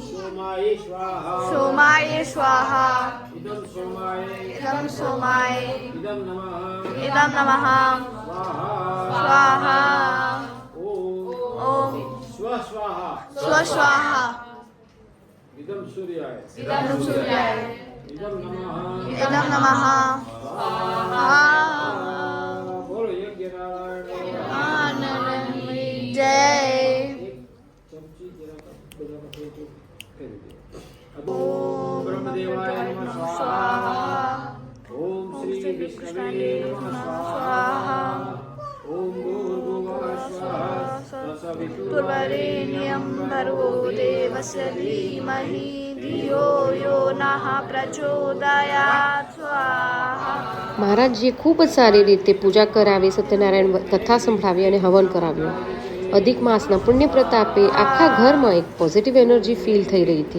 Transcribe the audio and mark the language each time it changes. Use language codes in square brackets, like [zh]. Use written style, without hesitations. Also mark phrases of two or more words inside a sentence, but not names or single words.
[sa] सोमाय स्वाहा इदं सोमाय इदं नमः स्वाहा ओम स्वस्वाहा इदं सूर्याय इदं नमः स्वाहा [hi] बोलो यज्ञ नारायण. जय [gu] ચમચી જરા બધા કરી દો. [sa] ओम ब्रह्मदेवाय नमः स्वाहा. ओम श्री विष्णवे नमः स्वाहा. ओम भूर्भुवः स्वाहा. पूर्वरेण्यं भर्गो देवस्य धीमहि धियो यो नः प्रचोदयात् स्वाहा. [gu] મહારાજજીએ ખૂબ જ સારી રીતે પૂજા કરાવી, સત્યનારાયણ કથા સંભળાવી અને હવન કરાવ્યો. અધિક માસના પુણ્ય પ્રતાપે આખા ઘરમાં એક [en] positive energy feel [gu] થઈ રહી હતી.